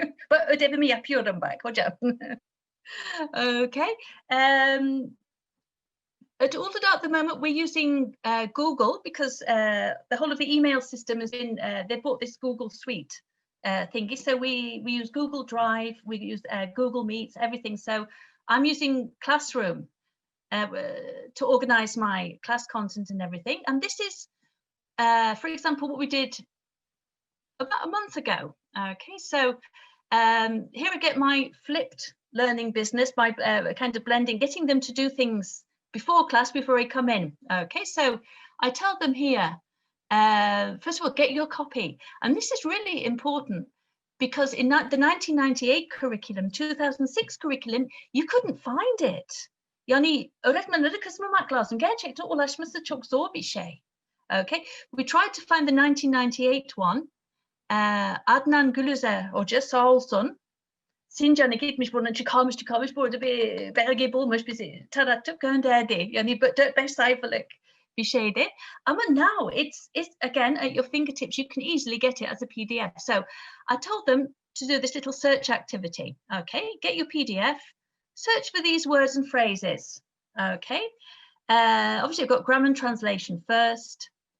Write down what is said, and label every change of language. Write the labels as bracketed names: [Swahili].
[Turkish] Bak ödevimi yapıyorum bak hocam. [English] Okay. At the moment, we're using Google because the whole of the email system has been, they bought this Google Suite thingy. So we use Google Drive, we use Google Meets, everything. So I'm using Classroom to organize my class content and everything. And this is, for example, what we did about a month ago. Okay, so here I get my flipped learning business by kind of blending, getting them to do things before class, before I come in. Okay, so I tell them here, first of all, get your copy. And this is really important because in the 1998 curriculum, 2006 curriculum, you couldn't find it. [Turkish] Yani öğretmenlere kızmamak lazım. Gerçekten ulaşması çok zor bir şey. [English] Okay, we tried to find the 1998 one. [Turkish] Adnan Gülüzer Hoca sağ olsun. Sincan'a gitmiş, buradan çıkarmış. Burada bir belge bulmuş, bizi taratıp gönderdi. Yani 4-5 sayfalık bir şeydi. Ama [English] now it's again at your fingertips. You can easily get it as a PDF. So I told them to do this little search activity. Okay, get your PDF, search for these words and phrases. Okay, obviously I've got grammar and translation first.